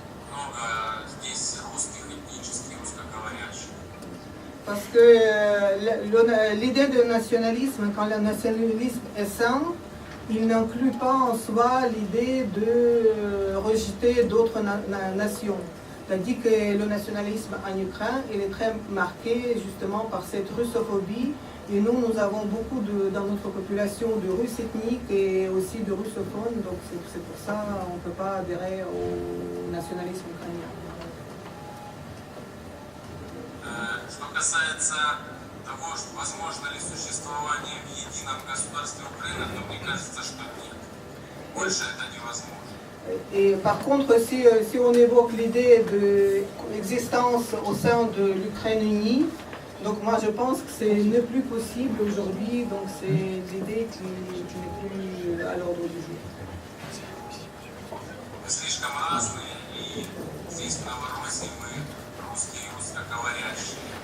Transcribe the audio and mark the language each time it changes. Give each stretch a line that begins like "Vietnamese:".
Russian: Много здесь русских этнических, русскоговорящих.
French: Parce que l'idée de nationalisme, quand le nationalisme est sain, il n'inclut pas en soi l'idée de rejeter d'autres nations. C'est-à-dire que le nationalisme en Ukraine, il est très marqué justement par cette russophobie. Et nous avons beaucoup dans notre population de Russes ethniques et aussi de russophones. Donc c'est pour ça qu'on ne peut pas adhérer au nationalisme ukrainien.
Russian: Что касается того, что возможно ли существование в едином государстве Украины, то мне кажется, что нет. Больше это невозможно.
French: Et par contre, si on évoque l'idée de l'existence au sein de l'Ukraine unie, donc moi je pense que c'est ne plus possible aujourd'hui, donc c'est l'idée qui n'est plus à l'ordre du jour.
Russian: Мы слишком разные, и здесь в Новороссии мы русские и русскоговорящие.